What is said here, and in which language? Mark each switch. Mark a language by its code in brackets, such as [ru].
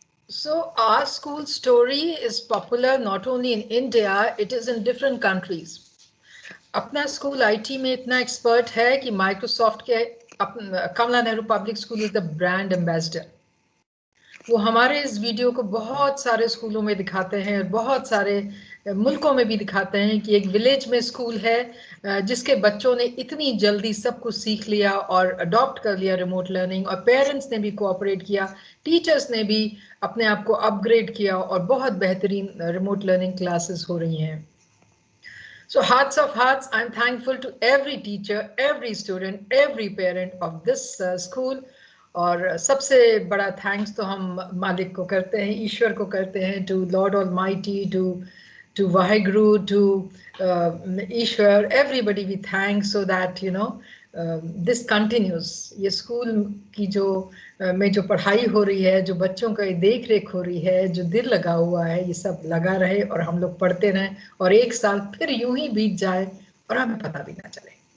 [en] So our school story is popular not only in India, it is in different countries. [hi] अपना school IT में इतना expert है कि Microsoft के कमला Nehru public school [en] Is the brand ambassador. [hi] वो हमारे इस वीडियो को बहुत सारे स्कूलों में दिखाते हैं और बहुत सारे मुल्कों में भी दिखाते हैं कि एक विलेज में स्कूल है जिसके बच्चों ने इतनी जल्दी सब कुछ सीख लिया और अडॉप्ट कर लिया रिमोट लर्निंग, और पेरेंट्स ने भी कोऑपरेट किया, टीचर्स ने भी अपने आप को अपग्रेड किया और बहुत बेहतरीन रिमोट लर्निंग क्लासेस हो रही हैं। [en] So hearts of hearts, I'm thankful to every teacher, every student, every parent of this school. [hi] और सबसे बड़ा थैंक्स तो हम मालिक को करते हैं, [en] ईश्वर को करते हैं, to lord almighty, to Waheguru, to Ishwar, everybody we thanks so that you know this continues. [hi] ये स्कूल की जो में जो पढ़ाई हो रही है, जो बच्चों का देख रेख हो रही है, जो दिल लगा हुआ है, ये सब लगा रहे और हम लोग पढ़ते रहें और एक साल फिर यूं ही बीत जाए और हमें पता भी ना चले।